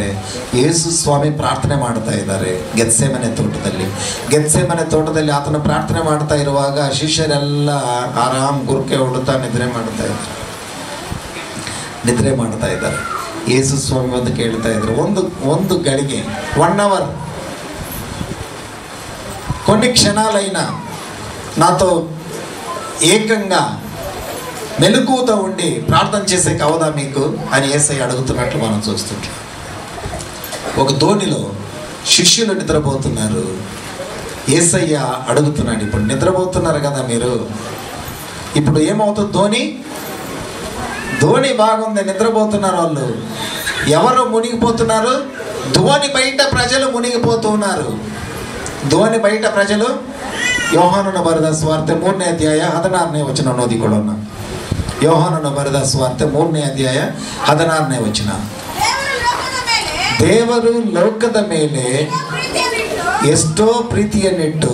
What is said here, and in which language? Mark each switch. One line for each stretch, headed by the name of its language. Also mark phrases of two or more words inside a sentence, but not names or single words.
Kannada: ಯೇಸು ಸ್ವಾಮಿ ಪ್ರಾರ್ಥನೆ ಮಾಡ್ತಾ ಇದ್ದಾರೆ ಗೆತ್ಸೆಮನೆ ತೋಟದಲ್ಲಿ ಆತನ ಪ್ರಾರ್ಥನೆ ಮಾಡ್ತಾ ಇರುವಾಗ ಶಿಷ್ಯರೆಲ್ಲ ಆರಾಮ್ ಗುರ್ಕೆ ಹೊಡುತ್ತಾ ನಿದ್ರೆ ಮಾಡ್ತಾ ಇದ್ದಾರೆ. ಯೇಸು ಸ್ವಾಮಿ ಬಂದು ಕೇಳ್ತಾ ಇದ್ರು, ಒಂದು ಗಳಿಗೆ,
Telugu: 1 అవర్, కొన్ని క్షణాలైనా నాతో ఏకంగా మెలకువతో ఉండి ప్రార్థన చేసే అవదా మీకు అని యేసయ్య అడుగుతున్నట్లు మనం చూస్తుంటాం. ఒక దోణిలో శిష్యులు నిద్రపోతున్నారు. యేసయ్య అడుగుతున్నాడు, ఇప్పుడు నిద్రపోతున్నారు కదా మీరు, ఇప్పుడు ఏమవుతుంది? దోణి బాగుంది, నిద్రపోతున్నారు వాళ్ళు. ఎవరు మునిగిపోతున్నారు? దోణి బయట ప్రజలు మునిగిపోతూ ఉన్నారు. దోణి బయట ప్రజలు.
Kannada: ಯೋಹಾನನ ಬರೆದ ಸುವಾರ್ತೆ 3ನೇ ಅಧ್ಯಾಯ 16ನೇ ವಚನ ಓದಿಕೊಳ್ಳೋಣ. ಯೋಹಾನನ ಬರೆದ ಸುವಾರ್ತೆ 3ನೇ ಅಧ್ಯಾಯ 16ನೇ ವಚನ. ದೇವರು ಲೋಕದ ಮೇಲೆ ಎಷ್ಟೋ ಪ್ರೀತಿಯನ್ನಿಟ್ಟು